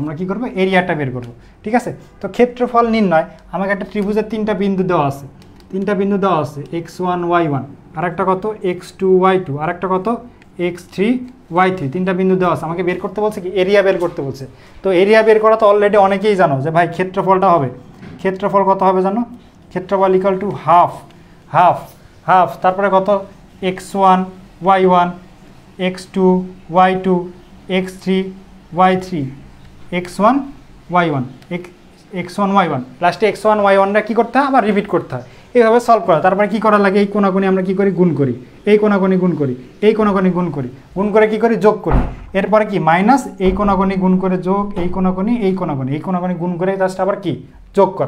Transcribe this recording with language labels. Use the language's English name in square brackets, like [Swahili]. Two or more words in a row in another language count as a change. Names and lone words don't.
[Bangla] আমরা কি করব, এরিয়াটা বের করব, ঠিক আছে। তো ক্ষেত্রফল নির্ণয়, আমাকে একটা ত্রিভুজের 3টা বিন্দু দেওয়া আছে, 3টা বিন্দু দেওয়া আছে x1 y1, আর একটা কত x2 y2, আর একটা কত x3 y3, 3টা বিন্দু দেওয়া আছে। আমাকে বের করতে বলছে কি, এরিয়া বের করতে বলছে। তো এরিয়া বের করা তো অলরেডি অনেকেই জানো যে ভাই ক্ষেত্রফলটা হবে, ক্ষেত্রফল কত হবে জানো, ক্ষেত্রফল = হাফ, হাফ, হাফ, তারপরে কত x1 y1 x2 y2 x3 y3 x1 y1 x1 y1, লাস্টে x1 y1টা কি করতে হয়, আবার রিপিট করতে হয়, এইভাবে সলভ করা। তারপরে কি করা লাগে, এই কোণাকোণি আমরা কি করি, গুণ করি, এই কোণাকোণি গুণ করি, এই কোণাকোণি গুণ করি, গুণ করে কি করি, যোগ করি। এরপরে কি মাইনাস, এই কোণাকোণি গুণ করে যোগ, এই কোণাকোণি, এই কোণাকোণি, এই কোণাকোণি গুণ করে জাস্ট আবার কি যোগ করা।